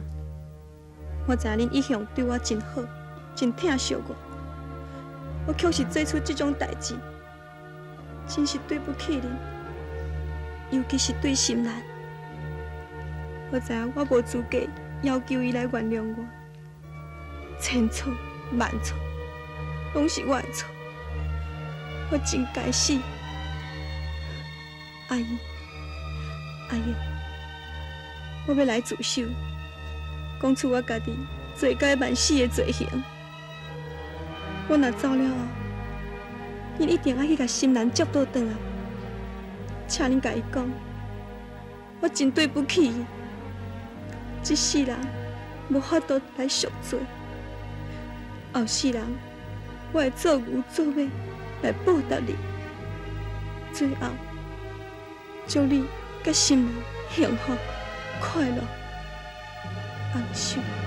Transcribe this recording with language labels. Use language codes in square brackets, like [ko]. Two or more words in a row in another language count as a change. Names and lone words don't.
[nan] 我知影恁一向对我真好。真疼惜我，我却是做出这种代志，真是对不起恁，尤其是对心兰。我知影我无资格要求伊来原谅我，千错万错，拢是我的错，我真该死。阿姨，阿姨，我要来自首，讲出我家己罪该万死的罪行。我若走了后，恁一定要去甲心兰接倒转来，请恁甲伊讲，我真对不起伊，一世人无法度来赎罪，后世人我会做牛做马来报答你，最后祝你甲心兰幸福快乐，安寿。